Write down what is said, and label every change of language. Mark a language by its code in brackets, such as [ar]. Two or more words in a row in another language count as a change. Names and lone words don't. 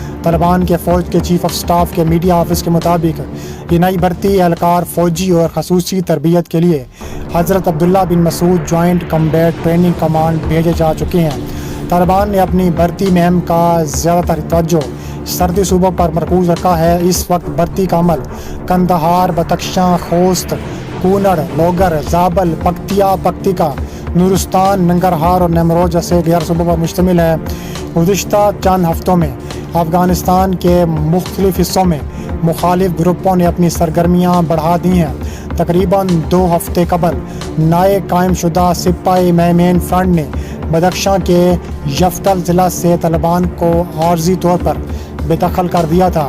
[ur] طالبان کے فوج کے [en] chief of staff [ur] کے [en] media office [ur] کے مطابق یہ نئی بھرتی اہلکار فوجی اور خصوصی تربیت کے لیے حضرت عبداللہ بن مسعود جوائنٹ کمبیٹ ٹریننگ کمانڈ بھیجے جا چکے ہیں۔ طالبان نے اپنی بھرتی مہم کا زیادہ تر توجہ سرحدی صوبوں پر مرکوز رکھا ہے۔ اس وقت بھرتی کا عمل قندھار، بدخشاں، خوست، کونڑ، لوگر، زابل، پکتیا، پکتیکا، نورستان، ننگرہار اور نیمروز جیسے 11 صوبوں پر مشتمل ہے۔ گزشتہ چند ہفتوں میں افغانستان کے مختلف حصوں میں مخالف گروپوں نے اپنی سرگرمیاں بڑھا دی ہیں۔ تقریباً 2 ہفتے قبل نئے قائم شدہ سپاہی مین فرنٹ نے بدخشاں کے یفتل ضلع سے طالبان کو عارضی طور پر بے دخل کر دیا تھا۔